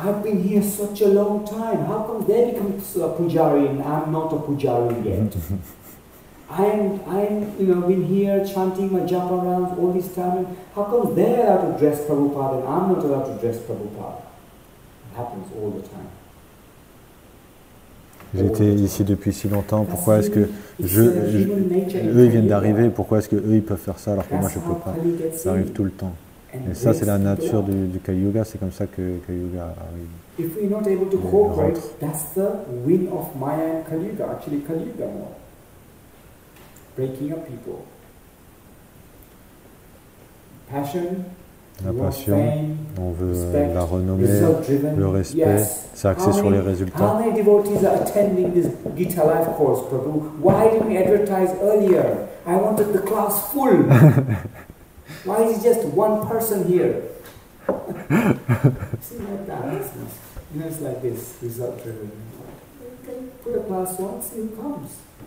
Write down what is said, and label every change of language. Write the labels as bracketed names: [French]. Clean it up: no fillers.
[English] I've been here such a long time. How come they become a pujari and I'm not a pujari yet? I'm been here chanting my japa rounds all this time. How come they're allowed to dress Prabhupada and I'm not allowed to dress Prabhupada? It happens all the time. [French] J'étais ici depuis si longtemps, pourquoi est-ce que eux ils viennent d'arriver, pourquoi est-ce que eux ils peuvent faire ça alors que moi je ne peux pas? Ça arrive tout le temps. Et ça c'est la nature du Kali Yuga, c'est comme ça que Kali Yuga arrive. [English] If we're not able to cooperate, that's the win of Maya and Kali Yuga, actually Kali Yuga more. Breaking up people. Passion. [French] La passion, on veut la renommée, le respect, c'est axé sur les résultats. [English] How many devotees are attending this Gita Life course, Prabhu? Why didn't we advertise earlier? I wanted the class full. Why is it just one person here? See like that. It's like this, result driven. You can put a class once, see who comes.